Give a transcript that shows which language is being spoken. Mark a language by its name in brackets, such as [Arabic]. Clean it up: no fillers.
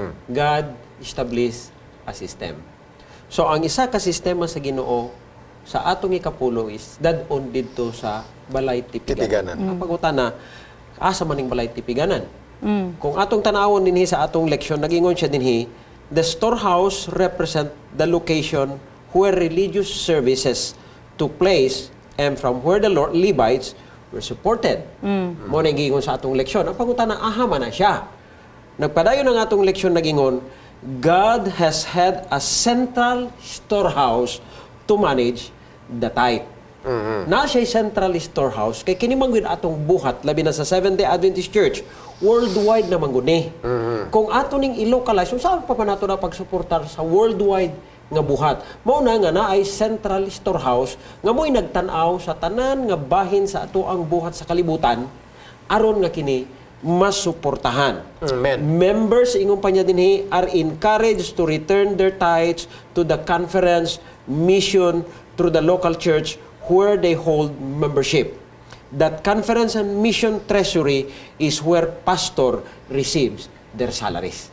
[English] God established a system. [Cebuano] So ang isa ka sistema sa Ginoo sa atong ikapulo is dadon didto sa balay tipiganan. Ang pangutana, asa man ning balay tipiganan? Kung atong tanawon dinhi sa atong leksyon, nagingon siya dinhi, [English] the storehouse represent the location where religious services took place and from where the Levites were supported. [Cebuano] Mo na gingon sa atong leksyon. Ang pangutana, aha man na siya. Nagpadayon ang atong leksyon nagingon, [English] God has had a central storehouse to manage the tithe. [Cebuano] Na siya'y central storehouse kay kini manggod atong buhat labi na sa Seventh-day Adventist Church worldwide na mangguni. Kung ato ning i-localize, saan pa nato na pagsuportar sa worldwide nga buhat? Mao na nga naay central storehouse nga mo'y nagtan-aw sa tanan nga bahin sa ato ang buhat sa kalibutan aron nga kini masuportahan. Amen. [English] Members [Cebuano] ingong panya dinhi [English] are encouraged to return their tithes to the conference, mission, through the local church where they hold membership. That conference and mission treasury is where pastor receives their salaries.